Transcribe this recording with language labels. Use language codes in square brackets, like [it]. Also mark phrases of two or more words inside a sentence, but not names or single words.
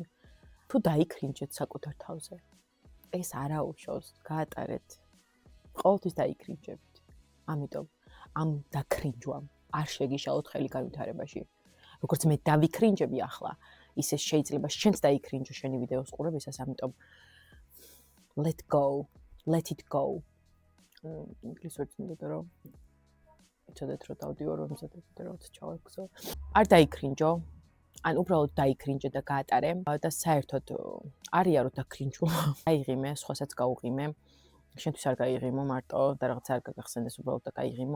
[ka] თუ დაიქრინჯეთ საკუთარ თავზე. ეს არაუშავს, გაატარეთ. ყოველთვის დაიქრინჯებთ. ამიტომ ამ დაქრინჯვამ არ შეგიშალოთ ხელი განვითარებაში. როგორც მე დავიქრინჯები ახლა, ისე შეიძლება შენც დაიქრინჯო შენი ვიდეოს ყურებისას, ამიტომ [en] let it go. [ka] ინგლისურად მინდოდა რომ იცოდეთ რომ დავდივარ რომ იცოდეთ რომ ჩავაგზო. არ დაიქრინჯო, ან უბრალოდ დაიქრინჯე და გაატარე და საერთოდ არია რომ დაქრინჯო. გაიღიმე, სხვასაც გაუღიმე. შენთვის არ გაიღიმო მარტო და რაღაც არ გაგახსენდეს უბრალოდ და გაიღიმო.